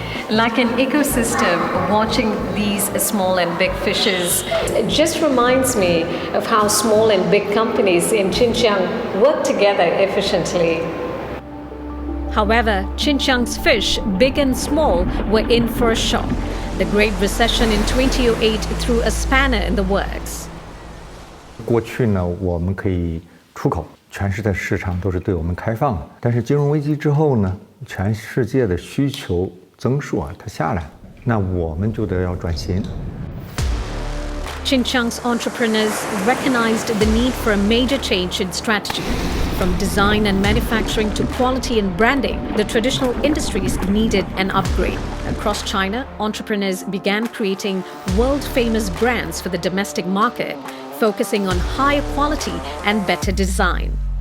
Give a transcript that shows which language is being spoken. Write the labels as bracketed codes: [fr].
[en] Like an ecosystem, watching these small and big fishes just reminds me of how small and big companies in Xinjiang work together efficiently. However, Xinjiang's fish, big and small, were in for a shock. The Great Recession in 2008 threw a spanner in the works. [zh] 过去呢，我们可以出口，全世界市场都是对我们开放的。但是金融危机之后呢，全世界的需求增速它下来了，那我们就得要转型。 [en] Xinjiang's entrepreneurs recognized the need for a major change in strategy. From design and manufacturing to quality and branding, the traditional industries needed an upgrade. Across China, entrepreneurs began creating world-famous brands for the domestic market, focusing on higher quality and better design.